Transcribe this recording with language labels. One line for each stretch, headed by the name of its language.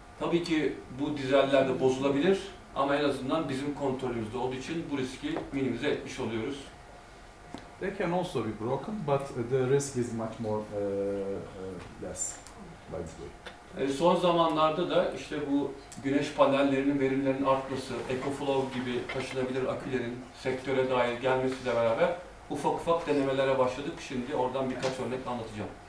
Turkish: Tabii ki bu dizeller de bozulabilir ama en azından bizim kontrolümüzde olduğu için bu riski minimize etmiş oluyoruz.
English: They can also be broken, but the risk is much more less by this way.
Turkish: Son zamanlarda da işte bu güneş panellerinin verimlerinin artması, EcoFlow gibi taşınabilir akülerin sektöre dair gelmesiyle beraber ufak ufak denemelere başladık. Şimdi oradan birkaç örnek anlatacağım.